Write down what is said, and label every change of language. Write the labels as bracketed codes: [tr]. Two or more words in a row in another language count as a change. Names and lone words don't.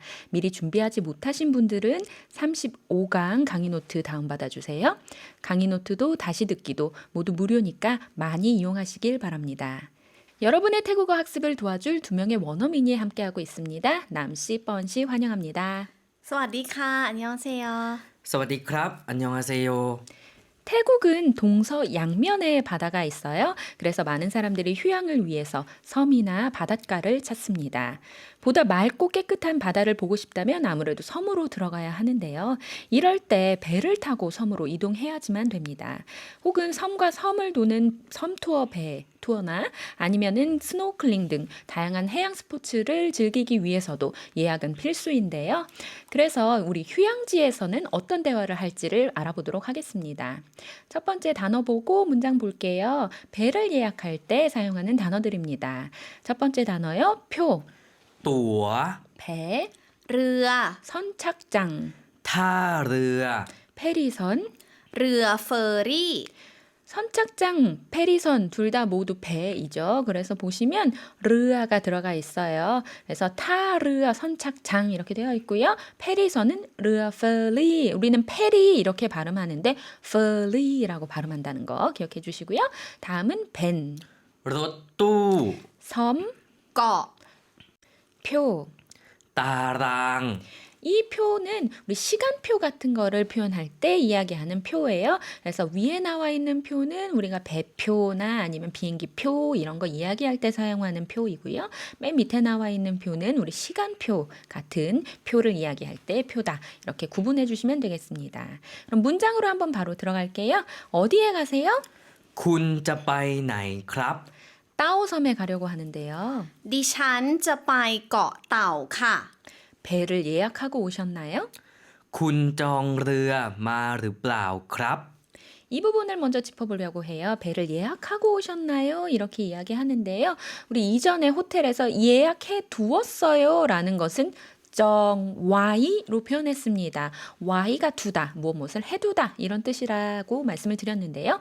[ko] 미리 준비하지 못하신 분들은 35강 강의 노트 다운받아 주세요. 강의 노트도 다시 듣기도 모두 무료니까 많이 이용하시길 바랍니다. 여러분의 태국어 학습을 도와줄 두 명의 원어민이 함께하고 있습니다. 남씨, 뻔씨 환영합니다. [th] สวัสดีค่ะ [ko] 안녕하세요. [th] สวัสดีครับ [ko] 안녕하세요. 태국은 동서양면에 바다가 있어요. 그래서 많은 사람들이 휴양을 위해서 섬이나 바닷가를 찾습니다. 보다 맑고 깨끗한 바다를 보고 싶다면 아무래도 섬으로 들어가야 하는데요. 이럴 때 배를 타고 섬으로 이동해야지만 됩니다. 혹은 섬과 섬을 도는 섬 투어 배 투어나 아니면은 스노클링 등 다양한 해양 스포츠를 즐기기 위해서도 예약은 필수인데요. 그래서 우리 휴양지에서는 어떤 대화를 할지를 알아보도록 하겠습니다. 첫 번째 단어 보고 문장 볼게요. 배를 예약할 때 사용하는 단어들입니다. 첫 번째 단어요. 표, [th] ตั๋ว [ko] 배, [th] เรือ [ko] 선착장, [th] ท่าเรือ [ko] 페리선, [th] เรือเฟอร์รี่ [ko] 선착장, 페리선 둘 다 모두 배이죠. 그래서 보시면 르아가 들어가 있어요. 그래서 타르아 선착장 이렇게 되어 있고요. 페리선은 르아 페리. 우리는 페리 이렇게 발음하는데 페리라고 발음한다는 거 기억해 주시고요. 다음은 벤, [th] รถตู้ [ko] 섬, [th] เกาะ [ko] 표. [th] ตาราง [ko] 이 표는 우리 시간표 같은 거를 표현할 때 이야기하는 표예요. 그래서 위에 나와 있는 표는 우리가 배표나 아니면 비행기표 이런 거 이야기할 때 사용하는 표이고요. 맨 밑에 나와 있는 표는 우리 시간표 같은 표를 이야기할 때 표다. 이렇게 구분해 주시면 되겠습니다. 그럼 문장으로 한번 바로 들어갈게요. 어디에 가세요? [th] คุณจะไปไหนครับ [ko] 따오섬에 가려고 하는데요. [th] ดิฉันจะไปเกาะเต่าค่ะ [ko] 배를 예약하고 오셨나요? [th] คุณจองเรือมาหรือเปล่าครับ [ko] 이 부분을 먼저 짚어보려고 해요. 배를 예약하고 오셨나요? 이렇게 이야기하는데요. 우리 이전에 호텔에서 예약해 두었어요 라는 것은 정와이로 표현했습니다. 와이가 두다, 무엇을 해두다 이런 뜻이라고 말씀을 드렸는데요.